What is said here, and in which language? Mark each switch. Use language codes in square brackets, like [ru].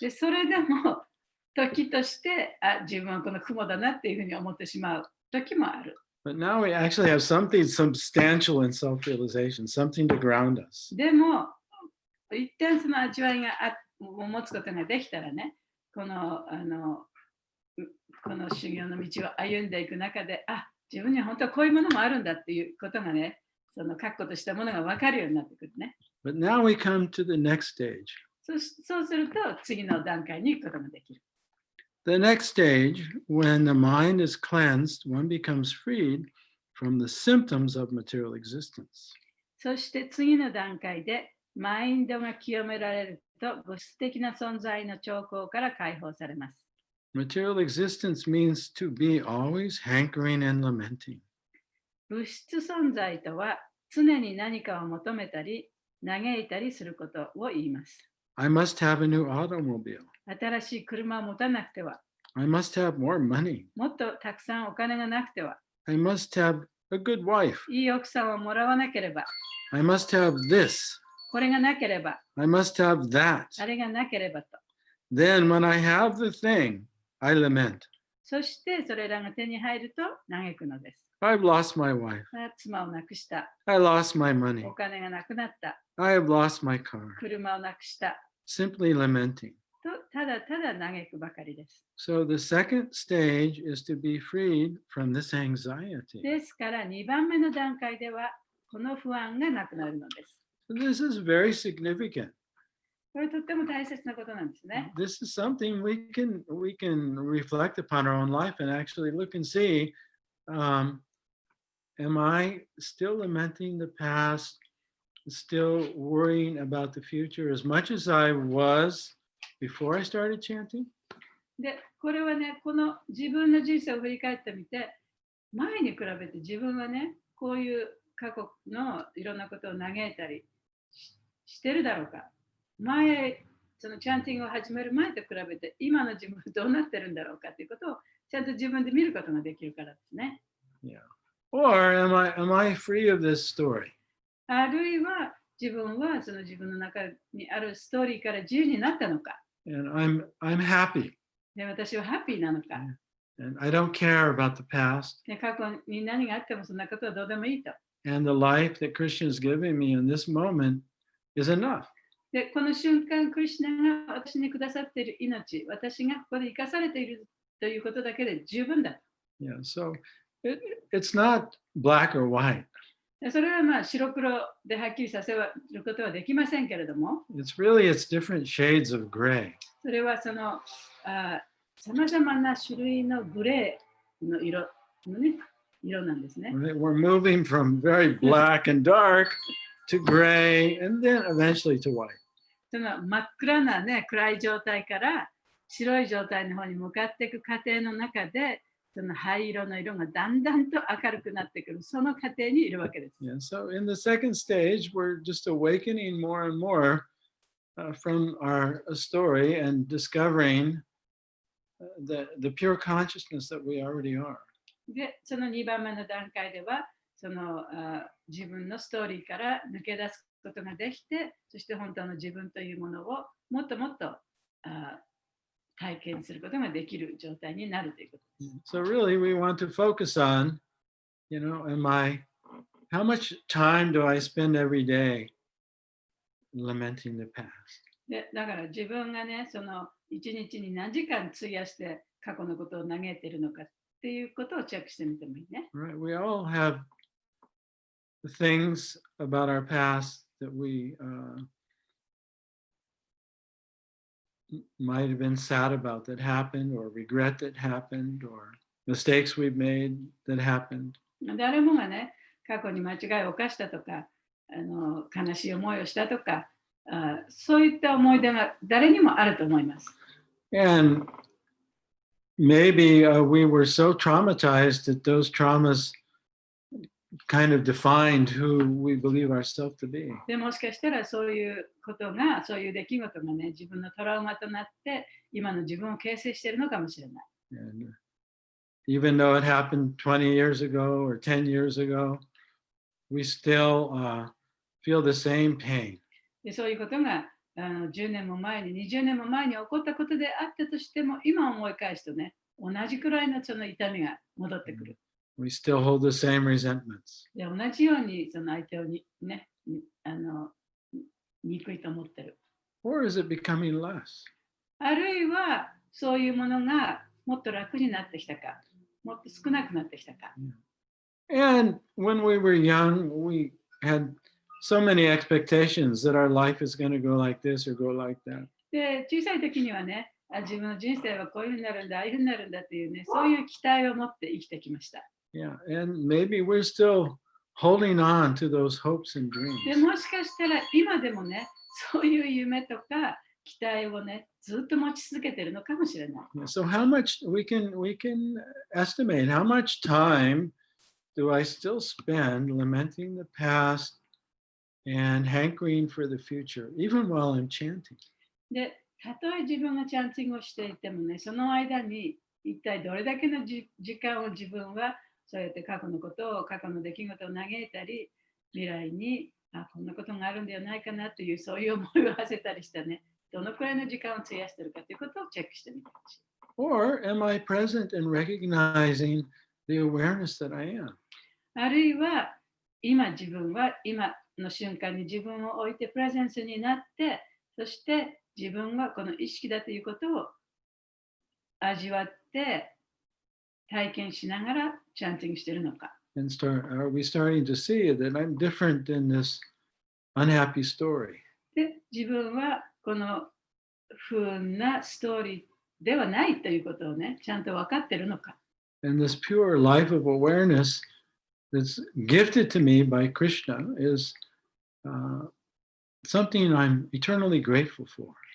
[ja] で、それでも時として、自分はこの雲だなっていうふうに思ってしまう時もある。 [en] But now we actually have something substantial in self-realization, something to ground us. [ja] でも、一旦その味わいが持つことができたらね、この修行の道を歩んでいく中で、自分には本当はこういうものもあるんだっていうことがね、その確固としたものが分かるようになってくるね。 [en] But now we come to the next stage. [ja] そうすると、次の段階に行くことができる。 [en] The next stage, when the mind is cleansed, one becomes freed from the symptoms of material existence. [ja] そして次の段階で、マインドが清められると、物質的な存在の兆候から解放されます。 [en] Material existence means to be always hankering and lamenting. [ja] 物質存在とは、常に何かを求めたり、嘆いたりすることを言います。 [en] I must have a new automobile. [ja] 新しい車を持たなくては、 [en] I must have more money. [ja] もっとたくさんお金がなくては、 [en] I must have a good wife. [ja] いい奥さんをもらわなければ、 [en] I must have this. [ja] これがなければ、 [en] I must have that. [ja] あれがなければと。 [en] Then when I have the thing, I lament. [ja] そしてそれらが手に入ると嘆くのです。 [en] I've lost my wife. [ja] 妻を亡くした。 [en] I lost my money. [ja] お金がなくなった。 [en] I have lost my car. [ja] 車をなくした。 [en] Simply lamenting. [ja] とただただ嘆くばかりです。 [en] So the second stage is to be freed from this anxiety. [ja] ですから2番目の段階ではこの不安がなくなるのです。 [en] This is very significant. [ja] これとっても大切なことなんですね。 [en] This is something we can reflect upon our own life and actually look and see, am I still lamenting the past, still worrying about the future as much as I was before I started chanting? [ja] で、これはね、この自分の人生を振り返ってみて、前に比べて自分はね、こういう過去のいろんなことを嘆いたりしてるだろうか。前、そのチャンティングを始める前と比べて、今の自分はどうなってるんだろうかということをちゃんと自分で見ることができるからですね。 [en] Yeah. Or am I free of this story? [ja] あるいは自分はその自分の中にあるストーリーから自由になったのか。 [en] And I'm happy. [ja] で、私はハッピーなのか。 [en] And I don't care about the past. [ja] で、過去に何があってもそんなことはどうでもいいと。 [en] And the life that Krishna is giving me in this moment is enough. [ja] で、この瞬間、クリシュナが私にくださっている命、私がここで生かされているということだけで十分だ。 [en] Yeah. So it's not black or white. [ja] でそれはまあ白黒ではっきりさせることはできませんけれども、 [en] It's different shades of gray. [ja] それはそのさまざまな種類のグレーの色のね、色なんですね。 [en] We're moving from very black and dark to gray and then eventually to white. [ja] その真っ暗なね、暗い状態から白い状態の方に向かっていく過程の中で、その灰色の色がだんだんと明るくなってくる、その過程にいるわけです。 [en] Yeah, so in the second stage, we're just awakening more and more from our story and discovering the pure consciousness that we already are. [ja] で、その2番目の段階では、その自分のストーリーから抜け出すことができて、そして本当の自分というものをもっともっと体験することができる状態になるということです。 [en] So really, we want to focus on, how much time do I spend every day lamenting the past? [ja] で、だから自分がね、その一日に何時間費やして過去のことを嘆いているのかっていうことをチェックしてみてもいいね。 [en] Right? We all have things about our past that we might have been sad about that happened, or regret that happened, or mistakes we've made that happened. [ja] 誰もがね、過去に間違いを犯したとか、悲しい思いをしたとか、そういった思い出が誰にもあると思います。 [en] And maybe we were so traumatized that those traumas kind of defined who we believe ourselves to be. [ja] でもしかしたらそういうことが、そういう出来事がね、自分のトラウマとなって、今の自分を形成しているのかもしれない。 [en] And even though it happened 20 years ago or 10 years ago, we still feel the same pain. [ja] でそういうことが10年も前に、20年も前に起こったことであったとしても、今思い返すとね、同じくらいのその痛みが戻ってくる。 [en] We still hold the same resentments. [ja] で同じようにその相手をね、憎いと思ってる。 [en] Or is it becoming less? [ja] あるいはそういうものがもっと楽になってきたか、もっと少なくなってきたか。 [en] And when we were young, we had so many expectations that our life is going to go like this or go like that. [ja] で、小さい時にはね、自分の人生はこういうふうになるんだ、ああいうふうになるんだっていうね、そういう期待を持って生きてきました。 [en] Yeah, and maybe we're still holding on to those hopes and dreams. [ja] でもしかしたら今でもね、そういう夢とか期待をね、ずっと持ち続けているのかもしれない。 [en] So how much we can estimate how much time do I still spend lamenting the past and hankering for the future, even while I'm chanting? [ja] で、たとえ自分がチャンティングをしていてもね、その間に一体どれだけの時間を自分はそうやって過去のことを、過去の出来事を嘆いたり、未来にこんなことがあるんではないかなというそういう思いを馳せたりしてね、どのくらいの時間を費やしているかということをチェックしてみてほしい。 [en] Or am I present and recognizing the awareness that I am? [ja] あるいは今自分は今の瞬間に自分を置いてプレゼンスになって、そして自分はこの意識だということを味わって体験しながらチャンティングしているのか。 [en] And are we starting to see that I'm different in this unhappy story? [ja] で、自分はこの風なストーリーではないということをね、ちゃんと分かってるのか。 [en] And this pure life of awareness that's gifted to me by Krishna is something I'm eternally grateful for.